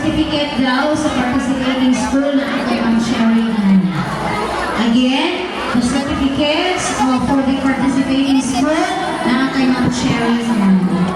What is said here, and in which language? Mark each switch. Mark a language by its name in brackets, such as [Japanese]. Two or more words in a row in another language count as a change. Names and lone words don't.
[Filipino] certificate daw sa [English] participating school [Filipino] na kay Ma'am Sherry naman. [English] Again, the certificates for the participating school [Filipino] na kay Ma'am Sherry naman.